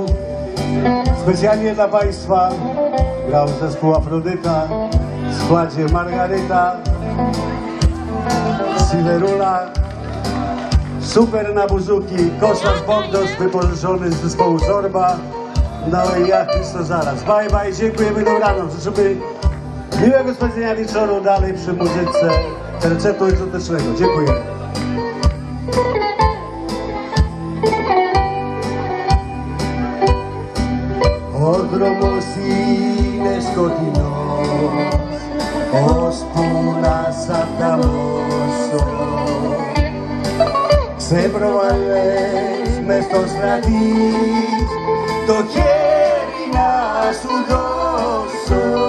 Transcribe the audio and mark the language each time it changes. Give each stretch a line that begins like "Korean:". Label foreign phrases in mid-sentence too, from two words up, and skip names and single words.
Polish: Specjalnie dla Państwa grał zespół Afrodyta w składzie Margaryta, Siwerula, Super na buzuki, Kosmas Bondos wypożyczony z zespołu Zorba, no i ja, Christo Zaraz.
English: Bye bye,
Polish: dziękujemy, dobranoc. Życzymy miłego spędzenia wieczoru dalej przy muzyce tercetu egzotycznego. Dziękuję.
Greek: Ο δρόμος είναι σκοτεινός, ώσπου να σ' ανταμώσω. Ξεπροβάλλες μες στο στρατής, το χέρι να σου δώσω.